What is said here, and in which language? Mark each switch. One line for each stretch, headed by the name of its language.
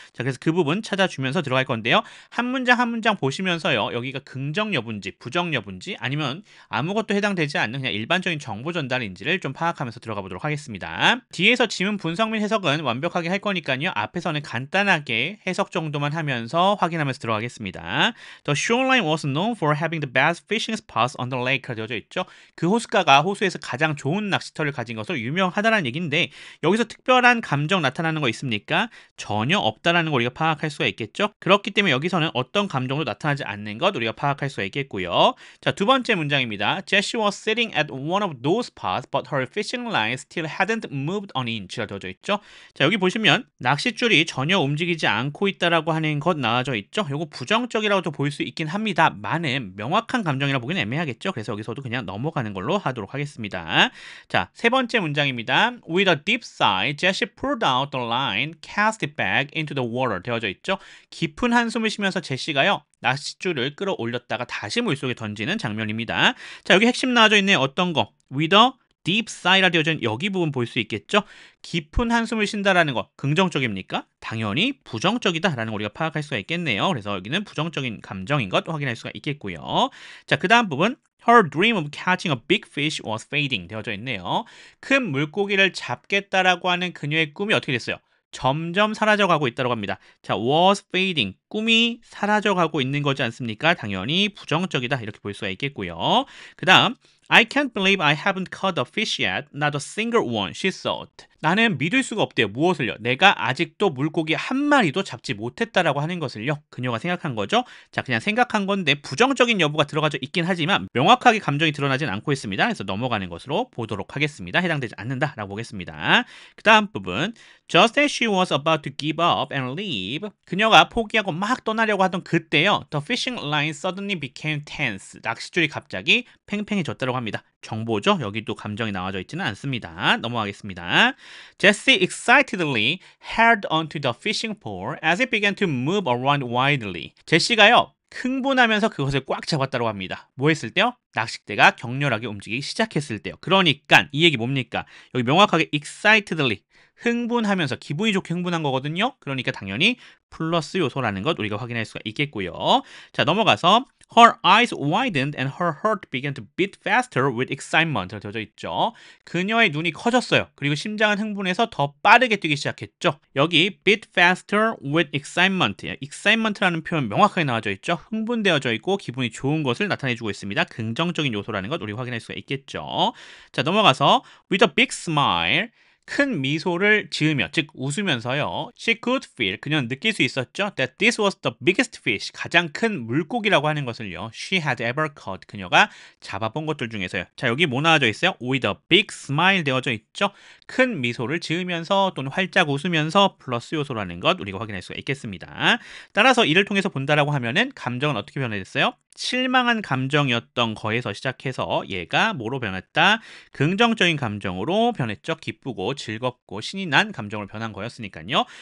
Korean: 자, 그래서 그 부분 찾아주면서 들어갈 건데요. 한 문장 한 문장 보시면서요. 여기가 긍정 여부인지 부정 여부인지 아니면 아무것도 해당되지 않는 그냥 일반적인 정보 전달인지를 좀 파악하면서 들어가 보도록 하겠습니다. 뒤에서 지문 분석 및 해석은 완벽하게 할 거니까요. 앞에서는 간단하게 해석 정도만 하면서 확인하면서 들어가겠습니다.
English: The shoreline was known for having the best fishing spots on the lake가
Korean: 되어져 있죠. 그 호숫가가 호수에서 가장 좋은 낚시터를 가진 것으로 유명하다라는 얘기인데 여기서 특별한 감정 나타나는 거 있습니까? 전혀 없다라는 걸 우리가 파악할 수가 있겠죠. 그렇기 때문에 여기서는 어떤 감정도 나타나지 않는 것 우리가 파악할 수가 있겠고요. 자, 두 번째 문장입니다.
English: Jessie was sitting at one of those spots, but her fishing line still hadn't moved an inch가
Korean: 되어져 있죠. 자, 여기 보시면 낚싯줄이 전혀 움직이지 않고 있다라고 하는 것 나와져 있죠. 요거 부정적이라고도 보일 수 있긴 합니다만은 명확한 감정이라 보기는 애매하겠죠. 그래서 여기서도 그냥 넘어가는 걸로 하도록 하겠습니다. 자, 세 번째 문장입니다.
English: With a deep sigh, Jessie pulled out the line, cast it back into the water
Korean: 되어져 있죠. 깊은 한숨을 쉬면서 제시가요. 낚싯줄을 끌어올렸다가 다시 물속에 던지는 장면입니다. 자, 여기 핵심 나와져 있네요. 어떤 거?
English: With a deep sigh
Korean: 라 되어져 있는 여기 부분 볼 수 있겠죠? 깊은 한숨을 쉰다라는 거 긍정적입니까? 당연히 부정적이다라는 거 우리가 파악할 수가 있겠네요. 그래서 여기는 부정적인 감정인 것 확인할 수가 있겠고요. 자, 그 다음 부분
English: Her dream of catching a big fish was fading
Korean: 되어져 있네요. 큰 물고기를 잡겠다라고 하는 그녀의 꿈이 어떻게 됐어요? 점점 사라져가고 있다고 합니다. 자,
English: was fading.
Korean: 꿈이 사라져가고 있는 거지 않습니까? 당연히 부정적이다 이렇게 볼 수가 있겠고요.
English: 그 다음 I can't believe I haven't caught a fish yet. Not a single one, she thought.
Korean: 나는 믿을 수가 없대요. 무엇을요? 내가 아직도 물고기 한 마리도 잡지 못했다라고 하는 것을요. 그녀가 생각한 거죠. 자, 그냥 생각한 건데 부정적인 여부가 들어가져 있긴 하지만 명확하게 감정이 드러나진 않고 있습니다. 그래서 넘어가는 것으로 보도록 하겠습니다. 해당되지 않는다라고 보겠습니다. 그 다음 부분
English: Just as she was about to give up and leave.
Korean: 그녀가 포기하고 막 떠나려고 하던 그때요.
English: The fishing line suddenly became tense.
Korean: 낚싯줄이 갑자기 팽팽해졌다고 합니다. 정보죠? 여기도 감정이 나와져 있지는 않습니다. 넘어가겠습니다.
English: Jesse excitedly held onto the fishing pole as it began to move around wildly.
Korean: 제시가요. 흥분하면서 그것을 꽉 잡았다고 합니다. 뭐 했을 때요? 낚싯대가 격렬하게 움직이기 시작했을 때요. 그러니까 이 얘기 뭡니까? 여기 명확하게 excitedly 흥분하면서 기분이 좋게 흥분한 거거든요. 그러니까 당연히 플러스 요소라는 것 우리가 확인할 수가 있겠고요. 자, 넘어가서
English: Her eyes widened and her heart began to beat faster with excitement.
Korean: 되어져 있죠. 그녀의 눈이 커졌어요. 그리고 심장은 흥분해서 더 빠르게 뛰기 시작했죠.
English: 여기 beat faster with excitement.
Korean: excitement라는 표현 명확하게 나와져 있죠. 흥분되어져 있고 기분이 좋은 것을 나타내주고 있습니다. 긍정적인 요소라는 것 우리가 확인할 수가 있겠죠. 자, 넘어가서
English: with a big smile.
Korean: 큰 미소를 지으며, 즉 웃으면서요.
English: She could feel,
Korean: 그녀는 느낄 수 있었죠.
English: That this was the biggest fish,
Korean: 가장 큰 물고기라고 하는 것을요.
English: She had ever caught,
Korean: 그녀가 잡아본 것들 중에서요. 자, 여기 뭐 나와져 있어요?
English: With a big smile
Korean: 되어져 있죠. 큰 미소를 지으면서 또는 활짝 웃으면서 플러스 요소라는 것 우리가 확인할 수가 있겠습니다. 따라서 이를 통해서 본다라고 하면은 감정은 어떻게 변화됐어요? 실망한 감정이었던 거에서 시작해서 얘가 뭐로 변했다? 긍정적인 감정으로 변했죠. 기쁘고 즐겁고 신이 난 감정으로 변한 거였으니까요.